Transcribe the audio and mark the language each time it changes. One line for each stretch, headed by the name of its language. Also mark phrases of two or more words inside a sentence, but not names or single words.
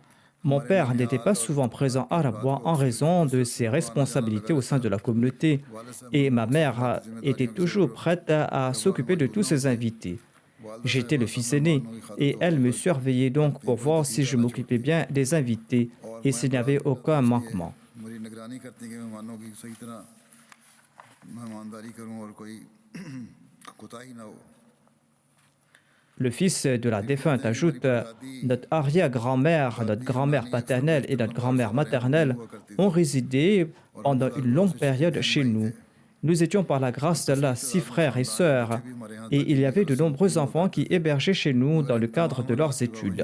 French: Mon père n'était pas souvent présent à Rabwa en raison de ses responsabilités au sein de la communauté et ma mère était toujours prête à s'occuper de tous ses invités. J'étais le fils aîné et elle me surveillait donc pour voir si je m'occupais bien des invités et s'il n'y avait aucun manquement.
Urdu: میری نگرانی کرتی ہیں کہ مہمانوں کی صحیح طرح مہمانداری کروں اور کوئی کوتاہی نہ ہو.
French: Le fils de la défunte ajoute, notre arrière-grand-mère, notre grand-mère paternelle et notre grand-mère maternelle ont résidé pendant une longue période chez nous. Nous étions par la grâce d'Allah 6 frères et sœurs, et il y avait de nombreux enfants qui hébergeaient chez nous dans le cadre de leurs études.